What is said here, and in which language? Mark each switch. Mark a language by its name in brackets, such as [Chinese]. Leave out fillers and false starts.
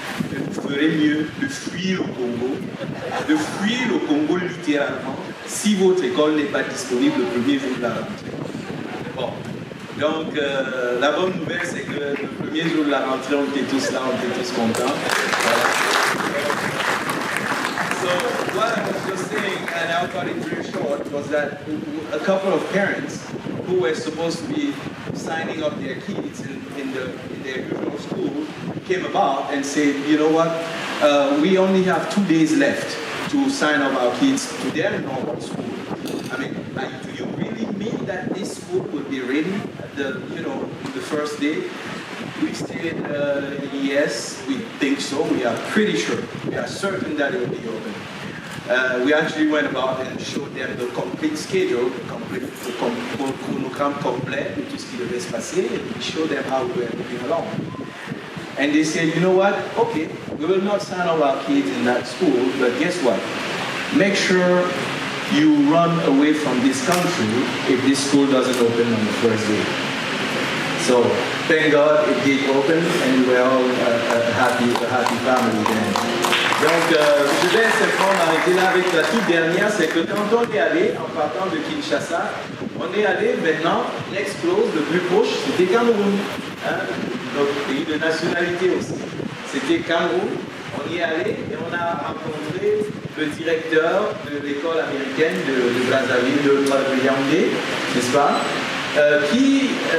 [French] Mais vous ferez mieux de fuir le Congo littéralement, si votre école n'est pas disponible le premier jour de la rentrée. Bon, donc la bonne nouvelle, c'est que le premier jour de la rentrée, on était tous là, on était tous contents. Voilà. [English] So what I was just saying, and I'll cut it very short, was that a couple of parents who were supposed to be signing up their kids in their usual school came about and said, you know what, we only have 2 days left to sign up our kids to their normal school. I mean, do you really mean that this school will be ready at the first day? We said, yes, we think so. We are pretty sure. We are certain that it will be open. We actually went about and showed them the complete schedule, [French] le chronogramme complet de tout ce qui devait se passer, [English] and we showed them how we were moving along. And they said, you know what? Okay, we will not sign up our kids in that school, but guess what? Make sure you run away from this country if this school doesn't open on the first day. So, thank God it did open, and we were all a happy family then. [French] Donc, je vais simplement m'arrêter là avec la toute dernière, c'est que quand on est allé, en partant de Kinshasa, on est allé maintenant, [English] next close, [French] le plus proche, c'était Cameroun, hein, notre pays de nationalité aussi. C'était Cameroun, on y est allé et on a rencontré le directeur de l'école américaine de Brazzaville, de Yaoundé, n'est-ce pas, qui...